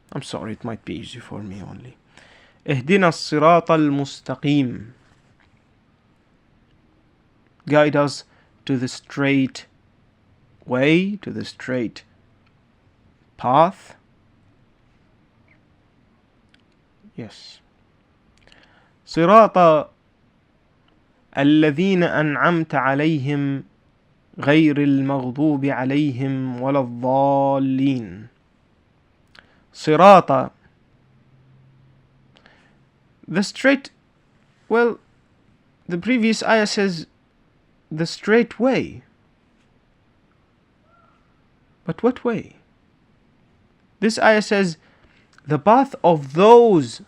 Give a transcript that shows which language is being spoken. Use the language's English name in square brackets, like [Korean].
[English] I'm sorry, it might be easy for me only. [Arabic] اهدنا الصراط المستقيم. [English] Guide us to the straight way, to the straight path. Yes. [Arabic] صراط الذين أنعمت عليهم غير المغضوب عليهم ولا الضالين. [English] صراط, the straight, well, the previous ayah says the straight way. But what way? This ayah says the path of those.